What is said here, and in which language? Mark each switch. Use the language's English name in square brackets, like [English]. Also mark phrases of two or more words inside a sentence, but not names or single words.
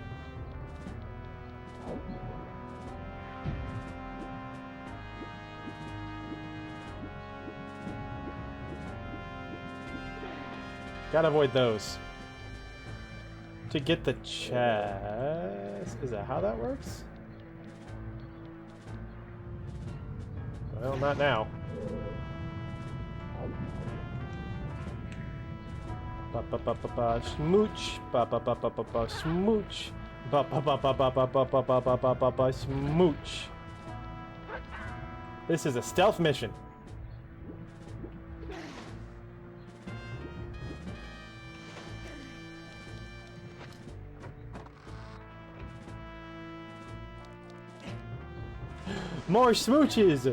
[English] Gotta avoid those. To get the chest... Is that how that works? Well, not now. Ba ba ba ba ba smooch. Ba ba ba ba ba ba smooch. Ba ba ba ba ba ba ba ba ba ba ba ba ba smooch. This is a stealth mission. More smooches!